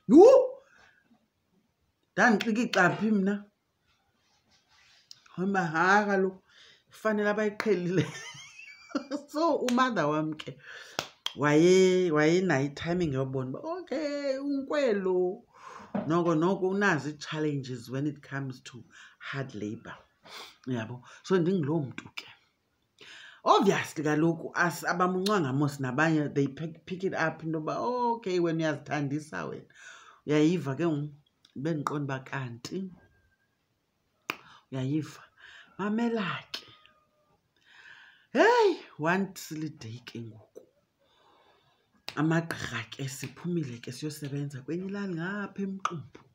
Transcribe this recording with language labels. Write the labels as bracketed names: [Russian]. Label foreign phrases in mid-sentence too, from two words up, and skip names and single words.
[Xhosa] Ndandixikika phi mna? Hamba kaloku ifanele abayiqhelile. So uMother wam ke wayenayo i-timing yobona uba okay unkwelo noko unazo ii-challenges [English] when it comes to hard labor, [Xhosa] yabo? So ndinguloo mntu ke. Obviously kaloku abamuncwanga mos nabanye, [English] they pick it up into [Xhosa] yoba okay wena uyazithandisa wena, uyayiva ke ngoku bendiqonda uba kanti uyayiva. Mamela ke, heyi [English] one silly day [Xhosa] ke ngoku amagqirha ke siphumile ke siyosebenza kwenye ilali ngapha eMqumbu.